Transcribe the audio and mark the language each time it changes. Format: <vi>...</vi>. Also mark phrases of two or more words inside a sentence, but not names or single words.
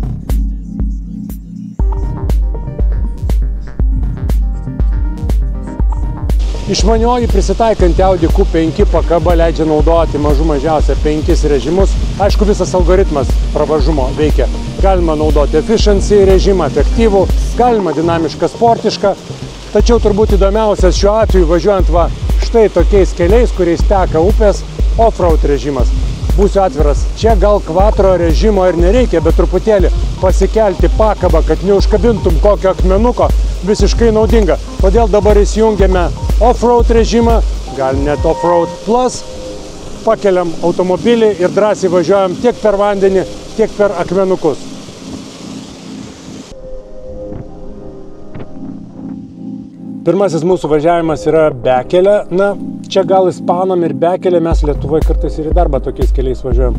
<lt>Išmanioji prisitaikanti Audi Q5 pakaba leidžia naudoti mažiausia 5 režimus. Aišku, visas algoritmas pravažumo veikia. Galima naudoti efficiency režimą, efektyvų, galima dinamišką, sportišką. Tačiau turbūt įdomiausias šiuo atveju važiuojant štai tokiais keliais, kuriais teka upės, off-road režimas. Būsiu atviras, čia gal Quattro režimo ir nereikia, bet truputėlį pasikelti pakabą, kad neužkabintum kokio akmenuko, visiškai naudinga. Todėl dabar įsijungiame off-road režimą, gal net</lt> <en>off-road plus,</en> <lt>pakeliam automobilį ir drąsiai važiuojam tiek per vandenį, tiek per akmenukus. Pirmasis mūsų važiavimas yra bekelė. Čia gal ispanam ir bekelė, mes Lietuvoje kartais ir į darbą tokiais keliais važiuojam.</lt>